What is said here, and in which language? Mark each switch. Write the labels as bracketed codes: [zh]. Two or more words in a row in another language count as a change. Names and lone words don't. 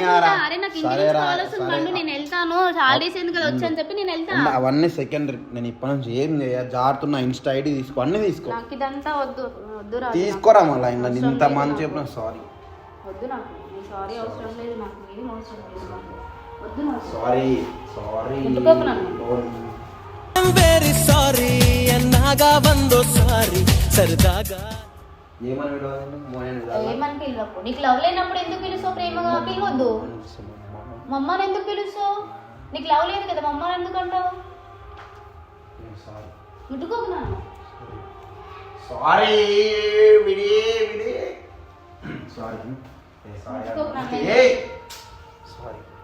[te] అరే నాకు ఇంటి నుంచి కాల్ వస్తుంది పండు, నేను వెళ్తాను హాలిడేస్ ఎందుకు కదా వచ్చని చెప్పి నేను వెళ్తాను. అవన్నీ సెకండరీ. నేను ఇప్పటి నుంచి ఏం చేయ జారుతున్నా, ఇన్స్టా ఐడి తీసుకో, అన్ని తీసుకో. నాకు ఇదంతా వద్దు వద్దు రాజు, తీసుకోరా మళ్ళీ ఇంకా ఇంత మంది చెప్పిన సారీ వద్దు. నాకు సారీ అవసరం లేదు, నాకు ఏం అవసరం లేదు, వద్దు నాకు. సారీ సారీ ముట్టుకోకు నన్ను. ವೆರಿ ಸಾರಿ ಅನ್ನಾಗ ಬಂದು ಸಾರಿ ಸರದಾಗ ఏమని విడవాలి? ఏమని పిలవకు. నీకు లవ్ లేనప్పుడు ఎందుకు పిలుస్తావు? ప్రేమగా పిలవద్దు. మమ్మల్ని ఎందుకు పిలుస్తావు? నీకు లవ్ లేదు కదా, మమ్మల్ని ఎందుకు అంటావు? ముట్టుకోకు నన్ను. సారీ విడి సారీ సారీ.